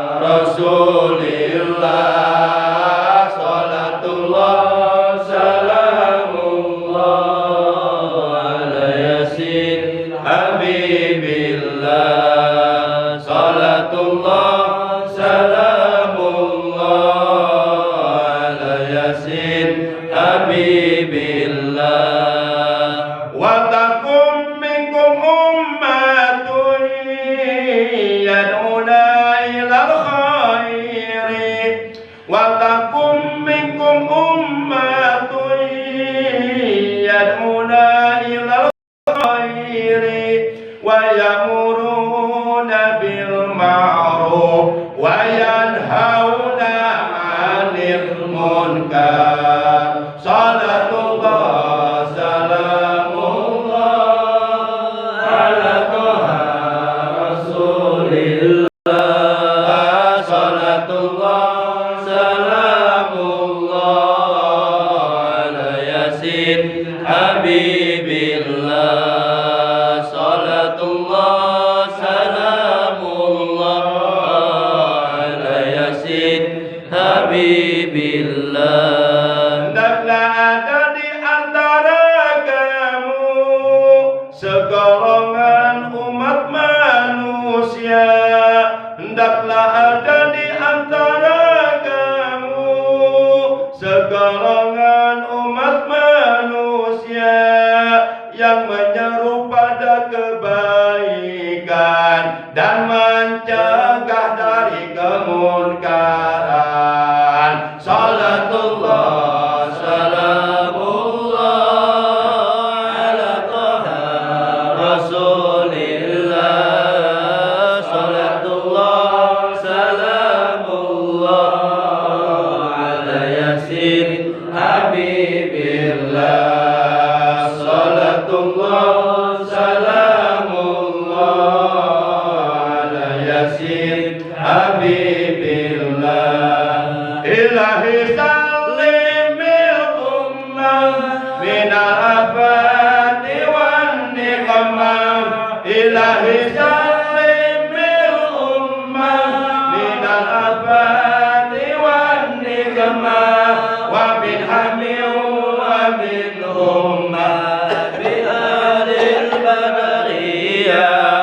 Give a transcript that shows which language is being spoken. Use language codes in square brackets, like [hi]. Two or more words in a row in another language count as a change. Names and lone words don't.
[ar] رسول الله صلاة الله سلام الله على ياسين حبيب الله صلاة الله سلام الله على ياسين حبيب الله ولتكن منكم أمة يدعون إلى الخير ولتكن منكم أمة يدعون إلى الخير ويأمرون بالمعروف وينهون عن المنكر صلاة الله سلام الله على طه رسول الله صلاة الله سلام الله على ياسين حبيب الله صلاة الله سلام الله على ياسين حبيب الله. [id] Hendaklah ada di antara kamu segolongan umat manusia, hendaklah ada di antara kamu segolongan umat manusia yang menyeru pada kebaikan dan mencegah dari kemunkaran. [ar] صلاة الله سلام الله على طه رسول الله صلاة الله سلام الله على ياسين حبيب الله صلاة الله سلام الله على ياسين حبيب الله. إلهي سلم الأمة من الآفات والنقمة. إلهي سلم الأمة من الآفات والنقمة ومن هم ومن غمة بآل البدر يا